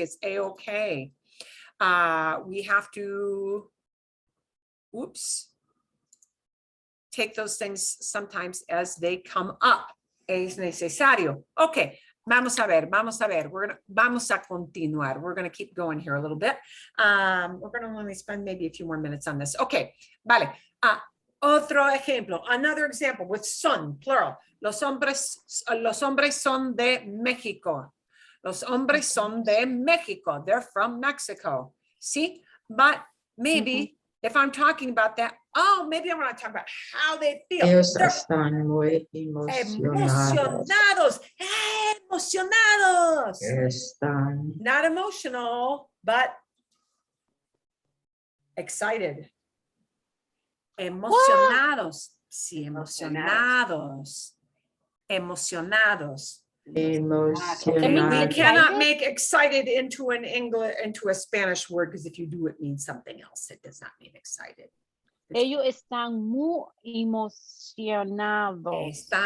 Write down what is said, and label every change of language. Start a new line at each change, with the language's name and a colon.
English: It's a-okay. We have to, take those things sometimes as they come up.
Spanish: Es necesario. Okay, vamos a ver. Vamos a continuar.
English: We're gonna keep going here a little bit. We're gonna only spend maybe a few more minutes on this. Okay,
Spanish: vale. Otro ejemplo,
English: another example with son, plural.
Spanish: Los hombres son de México. Los hombres son de México.
English: They're from Mexico. See, but maybe if I'm talking about that, maybe I want to talk about how they feel.
Spanish: Ellos están muy emocionados. Emocionados. Están.
English: Not emotional, but excited.
Spanish: Emocionados. Sí, emocionados.
English: Emocionados. We cannot make excited into a Spanish word, because if you do, it means something else. It does not mean excited.
Spanish: Ellos están muy emocionados.